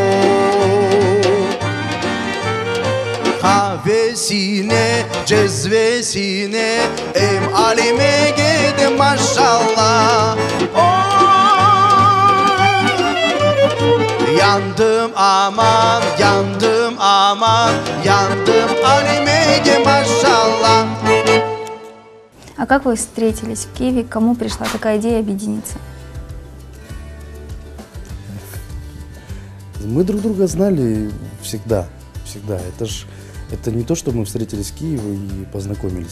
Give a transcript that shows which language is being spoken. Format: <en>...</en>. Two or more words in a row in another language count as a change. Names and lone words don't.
<tr>Kahvesine cezvesine em Alime gidi maşallah. Yandım aman, yandım aman, yandım Alimege maşallah.</tr> <ru>А как вы встретились в Киеве? Кому пришла такая идея объединиться? Мы друг друга знали всегда. Это не то, что мы встретились в Киеве и познакомились.</ru>